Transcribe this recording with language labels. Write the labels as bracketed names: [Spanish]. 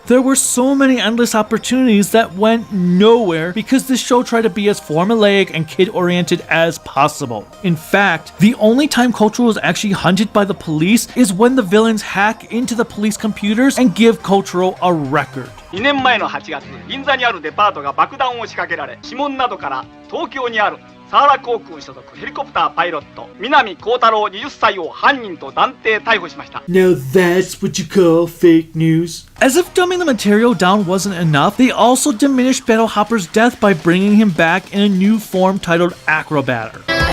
[English] There were so many endless opportunities that went nowhere because this show tried to be as formulaic and kid-oriented as possible. In fact, the only time Kotaro is actually hunted by the police is when the villains hack into the police computers and give Kotaro a record. [Japanese] 2年前の8月、銀座にあるデパートが爆弾を仕掛けられ、指紋などから東京にあるサーラ航空所属ヘリコプターパイロット南光太郎20歳を犯人と断定逮捕しました。 [English] Now that's what you call fake news. As if dumbing the material down wasn't enough, they also diminished Battle Hopper's death by bringing him back in a new form titled Acrobatter.